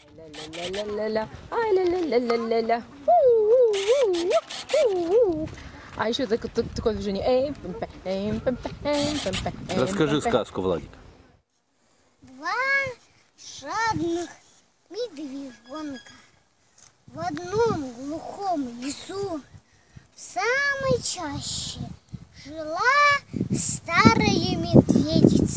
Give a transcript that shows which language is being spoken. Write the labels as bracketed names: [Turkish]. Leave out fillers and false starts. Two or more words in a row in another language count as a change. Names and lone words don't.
[Russian] Ля-ля-ля-ля-ля-ля. Ай, ля-ля-ля-ля-ля-ля. А еще такое движение. Расскажи сказку, Владик. Два жадных медвежонка в одном глухом лесу в самой чаще жила старая медведица.